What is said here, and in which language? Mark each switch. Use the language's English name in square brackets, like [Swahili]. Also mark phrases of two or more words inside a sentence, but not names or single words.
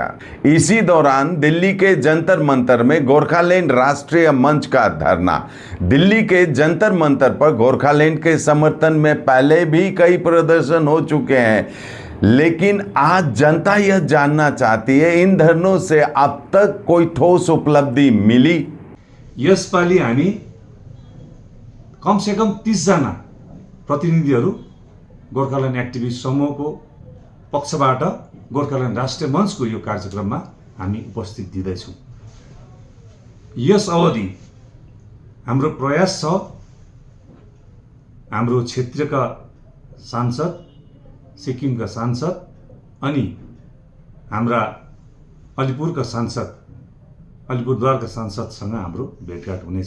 [Hindi] इसी दौरान दिल्ली के जंतर मंतर में गोरखालैंड राष्ट्रीय मंच का धरना। दिल्ली के जंतर मंतर पर गोरखालैंड के समर्थन में पहले भी कई प्रदर्शन हो चुके हैं, लेकिन आज जनता यह जानना चाहती है, इन धरनों से अब तक कोई ठोस उपलब्धि मिली? [Nepali] यसपालि हामी कमसेकम 30 जना प्रतिनिधिहरू गोरखाल्यान्ड एक्टिभिस्ट समूहको पक्षबाट गोरखाल्यान्ड राष्ट्रिय मञ्चको यो कार्यक्रममा हामी उपस्थित दिँदैछौँ। यस अवधि हाम्रो प्रयास छ हाम्रो क्षेत्रका सांसद, सिक्किमका सांसद अनि हाम्रा अलिपुरका सांसद, अलिपुरद्वारका सांसदसँग हाम्रो भेटघाट हुनेछ।